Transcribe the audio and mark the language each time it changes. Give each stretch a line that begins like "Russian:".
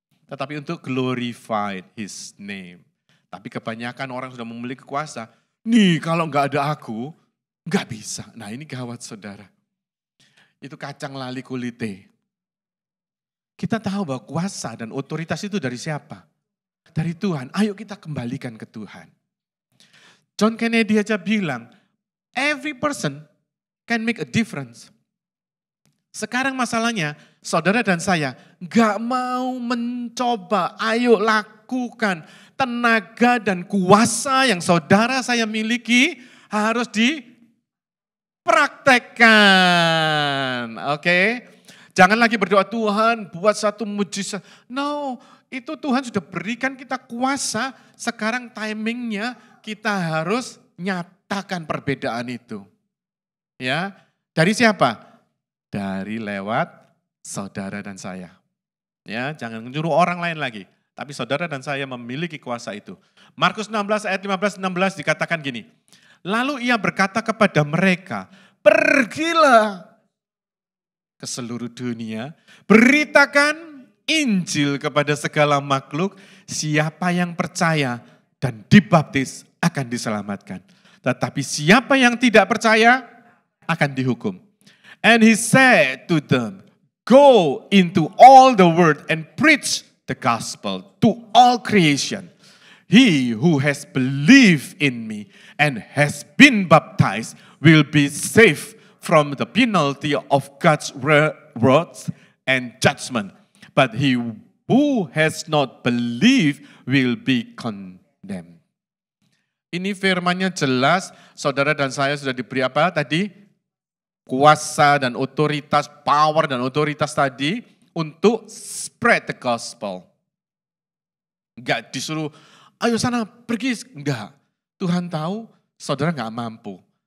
Indonesian: Tetapi untuk
English: glorify His name.
Indonesian: Tapi kebanyakan orang sudah memiliki kuasa. Nih kalau enggak ada aku, enggak bisa. Nah ini gawat saudara. Itu
Javanese: kacang lali kulite.
Indonesian: Kita tahu bahwa kuasa dan otoritas itu dari siapa? Dari Tuhan. Ayo kita kembalikan ke Tuhan. John Kennedy aja bilang,
English: every person can make a difference.
Indonesian: Sekarang masalahnya, saudara dan saya gak mau mencoba, ayo lakukan. Tenaga dan kuasa yang saudara saya miliki harus dipraktekkan. Oke? Jangan lagi berdoa, Tuhan buat satu mujizat.
English: No,
Indonesian: itu Tuhan sudah berikan kita kuasa, sekarang timingnya kita harus nyatakan perbedaan itu. Ya, dari siapa? Dari lewat saudara dan saya. Ya, jangan menyuruh orang lain lagi, tapi saudara dan saya memiliki kuasa itu. Markus 16 ayat 15-16 dikatakan gini. Lalu ia berkata kepada mereka, pergilah ke seluruh dunia, beritakan Injil kepada segala makhluk, siapa yang percaya dan dibaptis akan diselamatkan. Tetapi siapa yang tidak percaya akan dihukum.
English: And he said to them, go into all the world and preach the gospel to all creation. He who has believed in me and has been baptized will be saved from the penalty of God's wrath and judgment. But he who has not believed will be condemned.
Indonesian: Ini firmannya jelas, saudara dan saya sudah diberi apa tadi? Kuasa dan otoritas, power dan otoritas tadi untuk
English: spread the gospel.
Indonesian: Enggak disuruh, ayo sana pergi. Enggak. Tuhan tahu saudara enggak mampu.